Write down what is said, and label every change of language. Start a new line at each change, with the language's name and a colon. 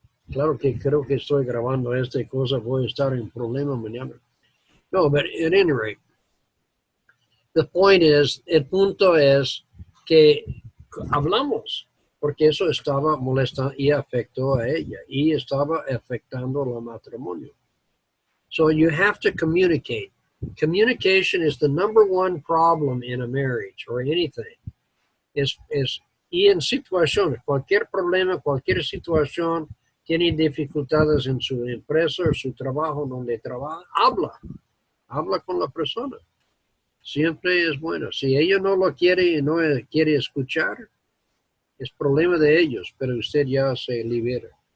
Spanish: Claro que creo que estoy grabando esta cosa, voy a estar en problema mañana.
English: No, but at any rate,
Spanish: el punto es que hablamos, porque eso estaba molestando y afectó a ella, y estaba afectando el matrimonio.
English: So you have to communicate. Communication is the number one problem in a marriage or anything.
Spanish: Y en situaciones, cualquier problema, cualquier situación, tiene dificultades en su empresa o su trabajo donde trabaja, habla con la persona. Siempre es bueno. Si ella no lo quiere y no quiere escuchar, es problema de ellos, pero usted ya se libera.